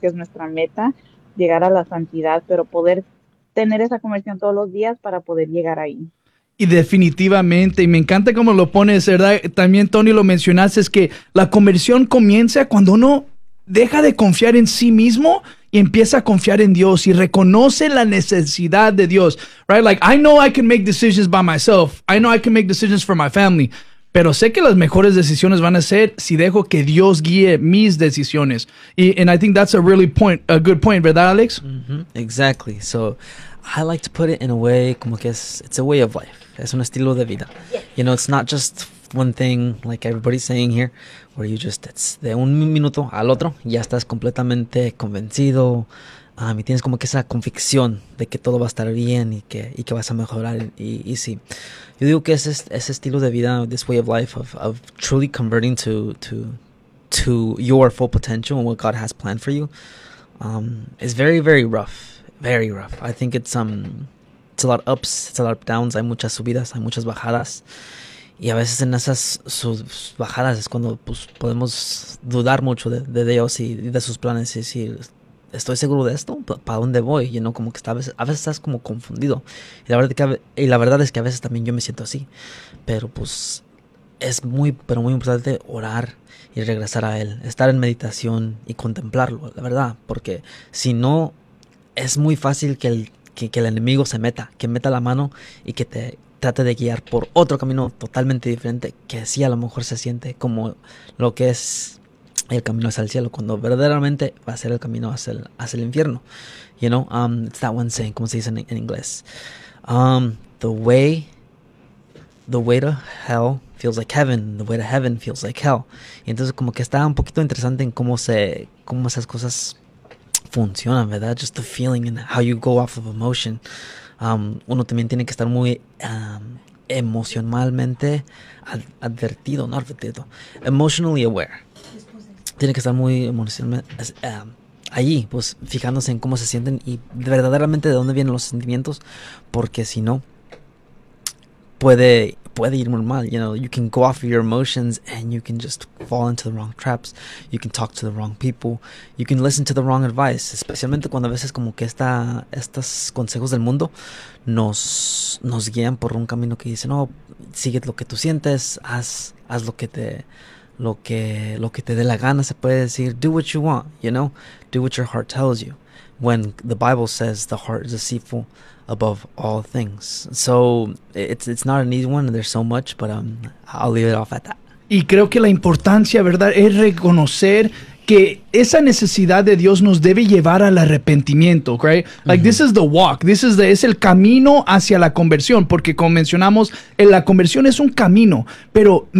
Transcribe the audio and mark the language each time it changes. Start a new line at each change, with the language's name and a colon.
Spanish: Que es nuestra meta, llegar a la santidad, pero poder tener esa conversión todos los días para poder llegar ahí. Y definitivamente, y me encanta cómo lo pones, ¿verdad? También, Tony, lo mencionaste, es que la conversión comienza cuando uno deja de confiar en sí mismo y empieza a confiar en Dios y reconoce la necesidad de Dios, right?
English: Like, I know I can make decisions by myself. I know I can make decisions for my family.
Spanish: Pero sé que las mejores decisiones van a ser si dejo que Dios guíe mis decisiones.
English: And I think that's a really point, a good point, ¿verdad, Alex? Mm-hmm. Exactly. So I like to put it in a way,
Spanish: como que
English: it's a way of life.
Spanish: Es un estilo de vida.
English: You know, it's not just one thing like everybody's saying here, where you just, it's
Spanish: de un minuto al otro, ya estás completamente convencido. Y tienes como que esa convicción de que todo va a estar bien y que vas a mejorar. Y sí, yo digo que ese estilo de vida,
English: this way of life, of truly converting to your full potential and what God has planned for you, is very, very rough. Very rough. I think it's a lot of ups, it's a lot of downs.
Spanish: Hay muchas subidas, hay muchas bajadas. Y a veces en esas sus bajadas es cuando pues, podemos dudar mucho de Dios y de sus planes y decir, ¿estoy seguro de esto? ¿Para dónde voy? Y no, como que a veces estás como confundido. Y la verdad es que a veces también yo me siento así. Pero pues es muy, pero muy importante orar y regresar a Él. Estar en meditación y contemplarlo, la verdad. Porque si no, es muy fácil que el enemigo se meta. Que meta la mano y que te trate de guiar por otro camino totalmente diferente. Que sí, a lo mejor se siente como lo que es el camino hacia el cielo, cuando verdaderamente va a ser el camino hacia el infierno.
English: You know, it's that one saying,
Spanish: ¿cómo se dice en inglés?
English: The way to hell feels like heaven, the way to heaven feels like hell.
Spanish: Y entonces como que está un poquito interesante en cómo esas cosas funcionan, ¿verdad?
English: Just the feeling and how you go off of emotion.
Spanish: Uno también tiene que estar muy emocionalmente advertido, no advertido,
English: emotionally aware.
Spanish: Tiene que estar muy emocionalmente allí, pues fijándose en cómo se sienten y verdaderamente de dónde vienen los sentimientos, porque si no, puede ir muy mal.
English: You know, you can go off of your emotions and you can just fall into the wrong traps, you can talk to the wrong people, you can listen to the wrong advice,
Spanish: especialmente cuando a veces como que estos consejos del mundo nos guían por un camino que dice, no, sigue lo que tú sientes, haz lo que te... Lo que te dé la gana, se puede decir,
English: do what you want, you know, do what your heart tells you, when the Bible says the heart is deceitful above all things. So it's not an easy one, there's so much, but I'll leave it off at that.
Spanish: Y creo que la importancia, ¿verdad?, es reconocer que esa necesidad de Dios nos debe llevar al arrepentimiento, right? Like, mm-hmm.
English: This is the walk.
Spanish: Es el camino hacia la conversión. Porque como mencionamos, la conversión es un camino. Pero